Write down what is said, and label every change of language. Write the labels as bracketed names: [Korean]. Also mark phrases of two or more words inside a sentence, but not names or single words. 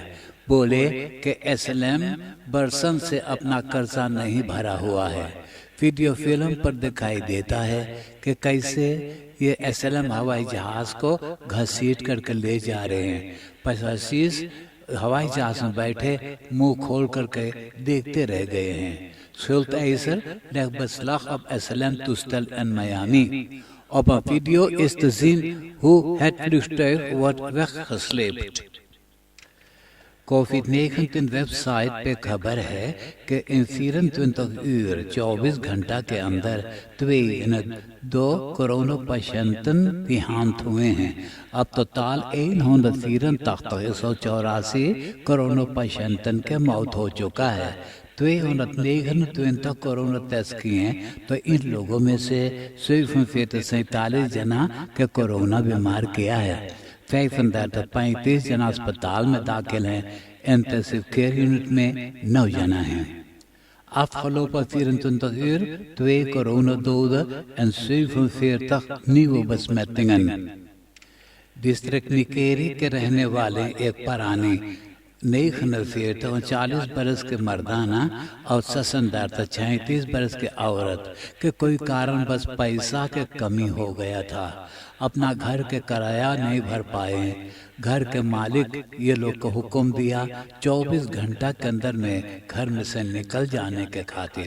[Caribbean Hindustani] बोले कि SLM बरसन से अपना कर्जा नहीं भरा हुआ है। वीडियो फिल्म पर दिखाई देता है कि कैसे ये SLM हवाई जहाज को घसीट करके ले जा रहे हैं। पैसेंजर्स हवाई जहाज में बैठे मुंह खोल करके देखते रह गए हैं। [Dutch] Schuldeiser legt beslag op SLM-toestel in Miami। Op een video is te zien hoe het vliegtuig wordt weggesleept। [Caribbean Hindustani] कोविड-19 वेबसाइट पे खबर है कि [Dutch] in 24 uur [Caribbean Hindustani] 24 घंटा के अंदर 2 कोरोना [Dutch] patiënten behandeld [Caribbean Hindustani] हुए हैं। अब टोटल 184 कोरोना patiënten के मौत हो चुका है। 229 कोरोना टेस्ट किए हैं तो इन लोगों में से 47 जना के कोरोना बीमार किया है। 35 जना अस्पताल में दाखिल हैं। इंटेंसिव केयर यूनिट में 9 जना हैं. [Dutch] Afgelopen 24 uur 2 coronadoden en 47 nieuwe besmettingen. [Caribbean Hindustani] डिस्ट्रिक्ट निकेरी के रहने वाले एक परानी 49 बरस के मर्दाना और ससनदार 36 बरस के औरत के कोई कारण बस पैसा के कमी हो गया था. अपना घर के किराया नहीं भर पाए. घर के मालिक ये लोग को हुक्म दिया 24 घंटा के अंदर में घर में से निकल जाने के खातिर.